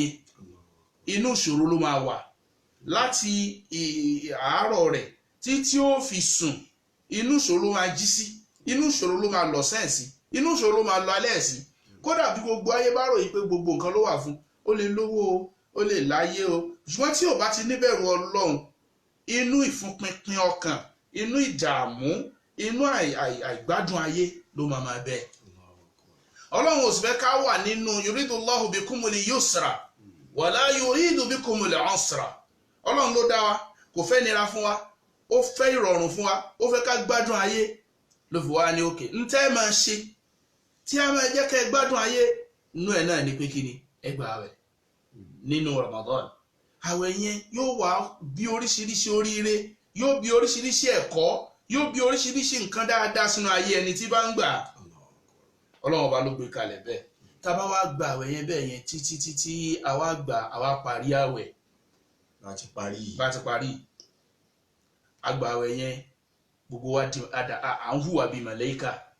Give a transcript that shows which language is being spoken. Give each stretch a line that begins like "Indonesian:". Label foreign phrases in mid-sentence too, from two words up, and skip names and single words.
Yoruba: Inú ìṣòro ló máa wà láti àárọ̀ rẹ̀ tí ó fi sùn, inú ìṣòro ló máa jí sí, inú ìṣòro ló máa lọ sẹ́ǹsì, inú ìṣòro máa lọ alẹ́ sí kódà bí gbogbo ayé bá ròyìn pé gbogbo nǹkan ló wà fún ó lè lówó o ó lè láyé o ṣùgbọ́n tí ò bá ti níbẹ̀rù Ọlọ́run inú ìfúnpinpin ọkàn inú ìdààmú inú àìgbádùn ayé ló máa bẹ Ọlọ́run ò sì fẹ́ ká wà nínú
Arabic: يريد الله بكم اليسر ولا يريد بكم العسر
Yoruba: Ọlọ́run ló dá wa kò fẹ́ nira fún wa ó fẹ́ ìrọ̀rùn fún wa ó fẹ́ ká gbádùn ayé ló fi wá ní òkè ntẹ́ máa ṣe tí a máa jẹ́ kẹ́ gbádùn ayé inú ẹ̀ náà ní pé kí ni ẹ gba àwẹ̀ nínú Ramadan àwẹ̀ yẹn yóò wá bí oríṣiríṣi oríire yóò bí oríṣiríṣi ẹ̀kọ́ yóò bí oríṣiríṣi nǹkan dáadáa sínú ayé ẹni tí bá ń gbà Ọlọ́run ọba ló gbé kalẹ̀ bẹ́ẹ̀ tá bá wá gba àwẹ̀ yẹn bẹ́ẹ̀ yẹn títí àwa gbà àwa parí àwẹ̀ bá ti parí àgbà àwẹ̀ yẹn gbogbo wa di à ń hùwà bíi màlẹ́kà